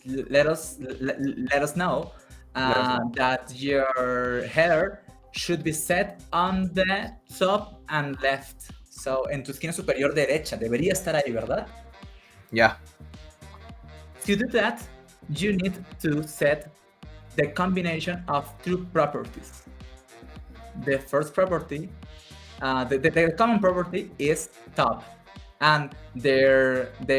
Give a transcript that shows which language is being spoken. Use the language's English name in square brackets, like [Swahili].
[English] let us know that your header should be set on the top and left. [Spanish] So, en tu esquina superior derecha debería estar ahí, ¿verdad? [English] Yeah. To do that, you need to set the combination of two properties. The first property, the common property is top, and the